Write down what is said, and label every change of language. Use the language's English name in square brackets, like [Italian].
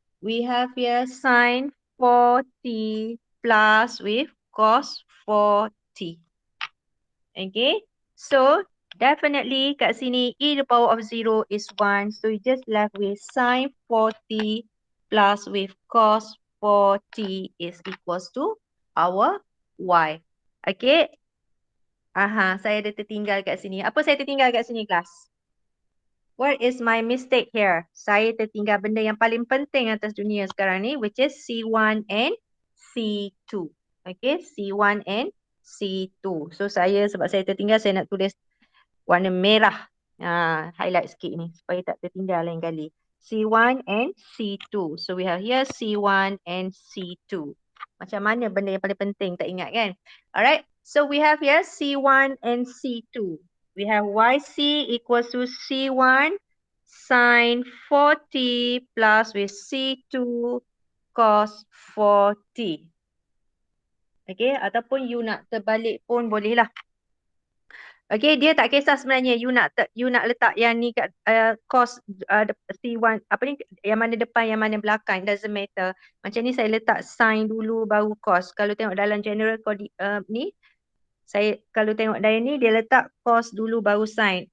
[English] We have here sin 4t plus with cos 4t. Okay. So definitely [Malay] kat sini [English] e to the power of 0 is 1. So you just left with sin 4t plus with cos 4t is equals to our y. Okay. [Malay] Saya ada tertinggal kat sini. Apa saya tertinggal kat sini, kelas? [English] What is my mistake here? [Malay] Saya tertinggal benda yang paling penting atas dunia sekarang ni, [English] which is C1 and C2. [Malay] Okay, C1 and C2. So sebab saya tertinggal, saya nak tulis warna merah. Highlight sikit ni, supaya tak tertinggal lain kali. C1 and C2. [English] So we have here C1 and C2. [Malay] Macam mana benda yang paling penting, tak ingat kan? [English] Alright, so we have here C1 and C2. We have YC equals to C1 sin 4t plus with C2 cos 4t. [Malay] Okay, ataupun you nak terbalik pun boleh lah. Okay, dia tak kisah sebenarnya you nak letak yang ni kat cos C1, apa ni, yang mana depan, yang mana belakang, [English] doesn't matter. [Malay] Macam ni saya letak sin dulu baru cos. Kalau tengok dalam general ni, saya kalau tengok dari ni dia letak cos dulu baru sin.